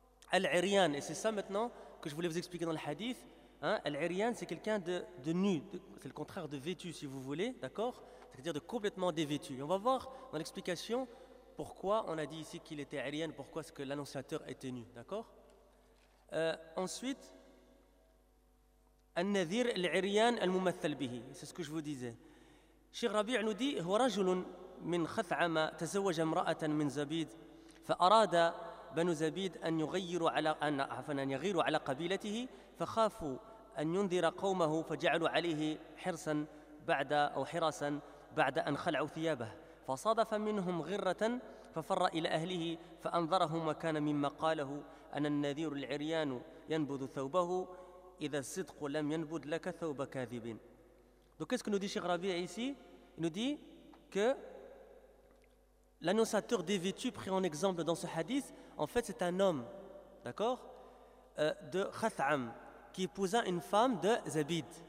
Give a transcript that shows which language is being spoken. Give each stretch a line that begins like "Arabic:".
French: Al-iryan, et c'est ça maintenant que je voulais vous expliquer dans le hadith. Al-iryan, c'est quelqu'un de nu, c'est le contraire de vêtu, si vous voulez, d'accord? C'est-à-dire de complètement dévêtu. Et on va voir dans l'explication pourquoi on a dit ici qu'il était iryan, pourquoi est-ce que l'annonciateur était nu, d'accord? Ensuite, al-nadhir al-iryan al-mumathal bihi, c'est ce que je vous disais. Cheikh Rabi' nous dit,
Arabic: هو رجل من خثعمة تزوج امرأة من زبيد فأراد بنو زبيد أن يغير على أن يغير على قبيلته فخافوا أن ينذر قومه فجعلوا عليه حرصا بعد أو حراسا بعد أن خلعوا ثيابه فصادف منهم غرة ففر إلى أهله فأنذرهم وكان مما قاله أن النذير العريان ينبذ ثوبه إذا الصدق لم ينبذ لك ثوب كاذب.
French: Donc qu'est-ce que nous dit Cheikh Rabi' ici? Il nous dit que l'annonçateur dévêtu pris en exemple dans ce hadith, en fait c'est un homme, d'accord, de Khath'am, qui épousa une femme de Zabid.